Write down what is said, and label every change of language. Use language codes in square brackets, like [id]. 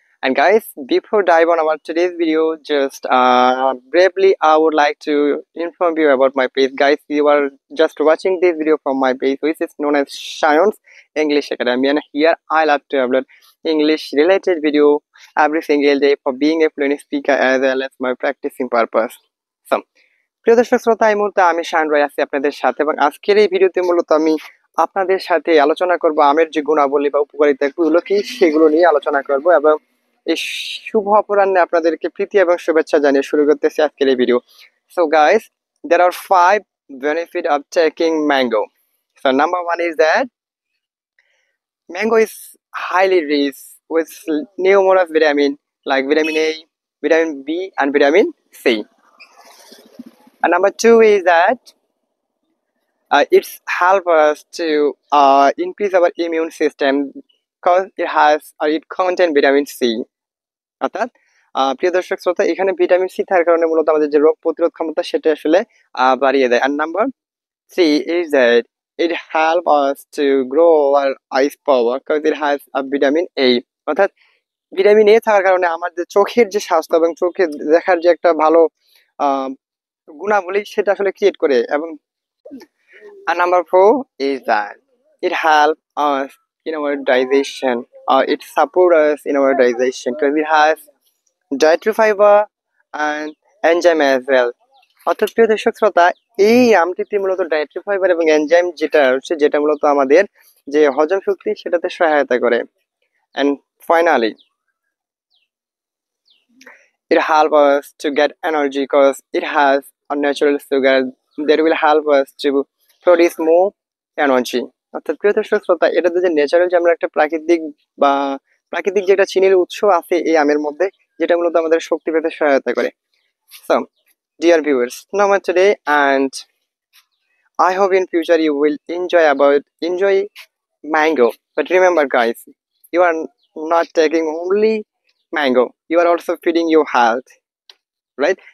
[en] And guys, before dive on our today's video, just briefly I would like to inform you about my page. Guys, you are just watching this video from my page, which is known as Shayon's English Academy, and here I love to upload English related video every single day for being a fluent speaker as well as my practicing purpose. [bn] So প্রিয় দর্শক শ্রোতা, এই মুহূর্তে আমি শায়ন রয় আছি আপনাদের সাথে, এবং আজকের এই ভিডিওতে মূলত আমি আপনাদের সাথে আলোচনা করব আমের যে গুণাবলী বা উপকারিতাগুলো কি সেগুলো নিয়ে আলোচনা করব। এবং এই শুভ অপরাহ্নে আপনাদেরকে প্রীতি এবং শুভেচ্ছা জানিয়ে শুরু করতেছি আজকের এই video. [en] So guys, there are 5 benefits of taking mango. So number 1 is that mango is highly rich with numerous vitamin like vitamin A, vitamin B and vitamin C. And number 2 is that it's help us to increase our immune system because it contain vitamin C. [bn] অর্থাৎ প্রিয় দর্শক শ্রোতা, এখানে vitamin C থাকার কারণে মূলত আমাদের যে রোগ প্রতিরোধ ক্ষমতা সেটা আসলে বাড়িয়ে দেয়। আর number [en] 3 is that it help us to grow our eyes power because it has a vitamin A. [bn] অর্থাৎ ভিটামিন এ থাকার কারণে আমাদের চোখের যে স্বাস্থ্য এবং চোখে দেখার যে একটা ভালো গুণাবলী সেটা আসলে ক্রিয়েট করে। এবং [en] and number 4 is that it helps us in our digestion, or it supports us in our digestion because it has dietary fiber and enzyme as well. [bn] অর্থাৎ প্রিয় দর্শক শ্রোতা, এই আমটিতে মূলত ডায়েটরি ফাইবার এবং এনজাইম যেটা মূলত আমাদের যে হজম শক্তি সেটাতে সহায়তা করে। [en] And finally, it helps us to get energy because it has a natural sugar that will help us to produce more energy. [bn] অর্থাৎ প্রিয় দর্শক শ্রোতা, এটাতে যে ন্যাচারাল যে আমরা একটা প্রাকৃতিক যেটা চিনির উৎস আছে এই আমের মধ্যে, যেটা মূলত আমাদের শক্তি পেতে সহায়তা করে। [en] So dear viewers, no more today, and I hope in future you will enjoy mango. But remember guys, you are not taking only mango, you are also feeding your health, right?